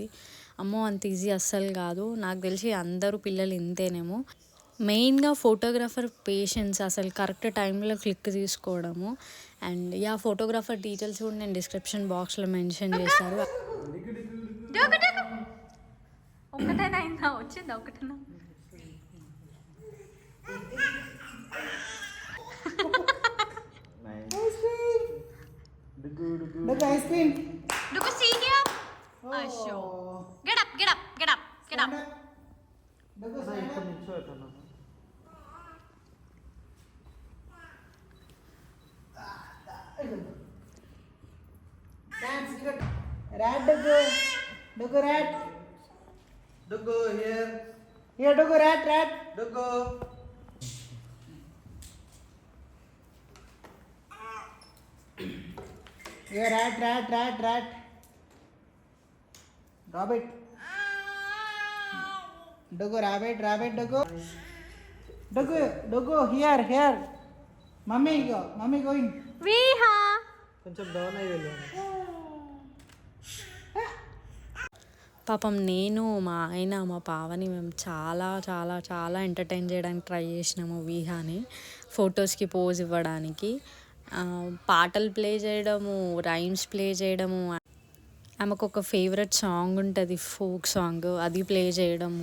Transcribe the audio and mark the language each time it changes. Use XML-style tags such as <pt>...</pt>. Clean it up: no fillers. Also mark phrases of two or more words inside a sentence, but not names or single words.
<te>అమ్మో, అంత ఈజీ అస్సలు కాదు. నాకు తెలిసి అందరూ పిల్లలు ఇంతేనేమో. మెయిన్గా</te> <en>photographer patience,</en> <te>అసలు కరెక్ట్ టైంలో క్లిక్ తీసుకోవడము.</te> <en>and photographer details</en> <te>కూడా నేను డిస్క్రిప్షన్ బాక్స్లో మెన్షన్ చేశాను. ఒకటేనా అయిందా? వచ్చిందా ఒకటేనా?</te> <en>Look, ice cream. Look, see here. Oh. Show. Get up, get up, get up, get up. Look, stand up. Dance, look. Rat, Dugu. Dugu, rat. Dugu, here. Here, Dugu, rat, rat. Dugu. Here, rat, rat, rat, rat. Rabbit. Dugu, rabbit, rabbit, Dugu. Dugu, Dugu, here, here. Mummy, go. Mummy going. Viha.</en> <te>కొంచెం డౌన్ అయ్యి వెళ్ళాను. పాపం నేను, మా ఆయన, మా పావని మేము చాలా చాలా చాలా ఎంటర్టైన్ చేయడానికి ట్రై చేసినాము వీహాని. ఫొటోస్కి పోజ్ ఇవ్వడానికి పాటలు ప్లే చేయడము, రైమ్స్ ప్లే చేయడము, ఆమెకు ఒక</te> <en>favourite song</en> <te>ఉంటుంది,</te> <en>folk song,</en> <te>అది ప్లే చేయడము.</te>